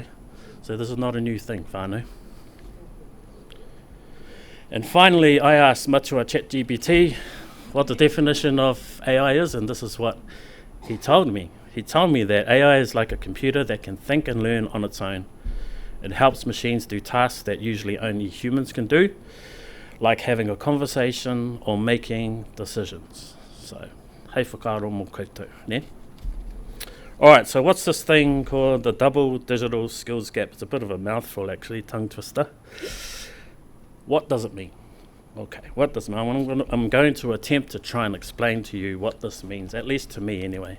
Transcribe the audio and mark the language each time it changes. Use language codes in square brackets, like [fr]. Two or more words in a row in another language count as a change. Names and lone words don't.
[en] So this is not a new thing, whānau. And finally, I asked Matua ChatGPT what the definition of AI is, and this is what he told me. He told me that AI is like a computer that can think and learn on its own. It helps machines do tasks that usually only humans can do, like having a conversation or making decisions. So, [mi] hei whakaaro mō koutou, ne? [en] Alright, so what's this thing called the double digital skills gap? It's a bit of a mouthful, actually, tongue twister. What does it mean? Okay, what does it mean? I'm going to attempt to try and explain to you what this means, at least to me anyway.